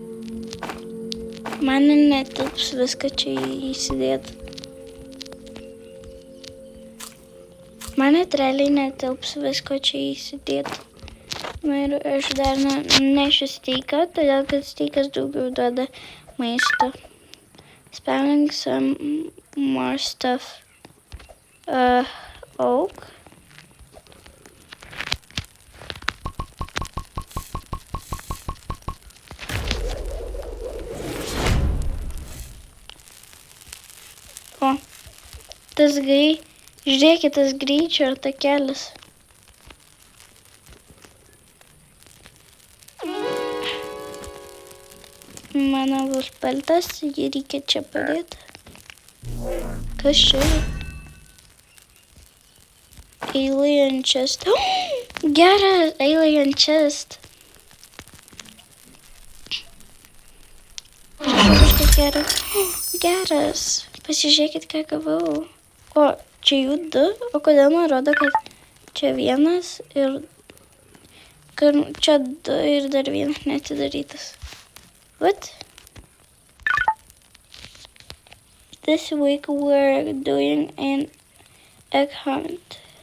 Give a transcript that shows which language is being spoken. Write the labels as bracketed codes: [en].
[lt] Man netilps viską čia įsidėti. Man net realiai netilps visko čia įsidėti. Ir aš dar nešiu steiką, todėl kad steikas daugiau duoda maisto. [en] Spelling some more stuff. Oak. [lt] O, žiūrėkit, tas greičio takelis. Mano bus paltas, jį reikia čia padėti. Kas čia? [en] Alien chest. Geras, alien chest. [lt] geras. Geras. Pasižiūrėkit, ką gavau. O, čia jų 2. O kodėl man rodo, kad čia 1 ir čia 2 ir dar 1 neatidarytas. [en] What? This week we're doing an egg hunt.